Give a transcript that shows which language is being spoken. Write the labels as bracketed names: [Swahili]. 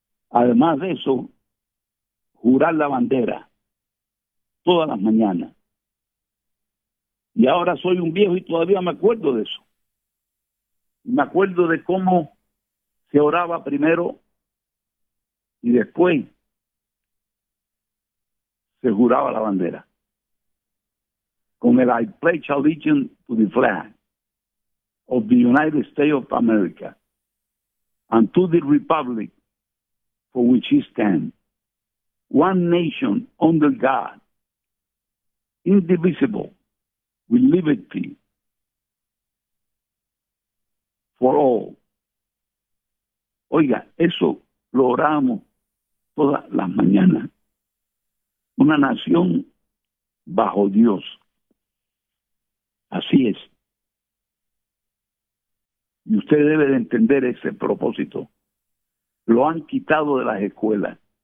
[Spanish] Además de eso, jurar la bandera todas las mañanas. Y ahora soy un viejo y todavía me acuerdo de eso. Me acuerdo de cómo se oraba primero y después se juraba la bandera. Con el [English] I pledge allegiance to the flag of the United States of America and to the republic for which it stands. One nation under God, indivisible, with liberty for all. [Spanish] Oiga, eso lo oramos todas las mañanas. Una nación bajo Dios. Así es. y usted debe de entender ese propósito, lo han quitado de las escuelas.